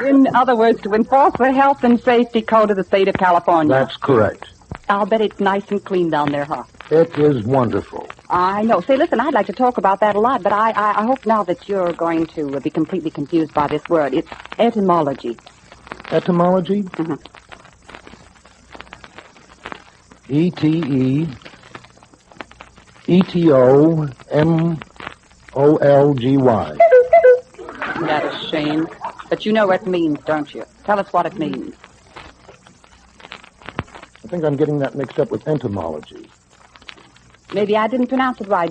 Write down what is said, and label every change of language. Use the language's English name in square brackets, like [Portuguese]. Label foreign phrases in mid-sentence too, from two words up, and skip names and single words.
[English] In other words, to enforce the health and safety code of the state of California. That's correct. I'll bet it's nice and clean down there, huh? It is wonderful. I know. Say, listen, I'd like to talk about that a lot, but I hope now that you're going to be completely confused by this word. It's etymology. Etymology? Mm-hmm. E-T-E-E-T-O-M-O-L-G-Y. That is a shame. But you know what it means, don't you? Tell us what it means. I think I'm getting that mixed up with entomology. Maybe I didn't pronounce it right.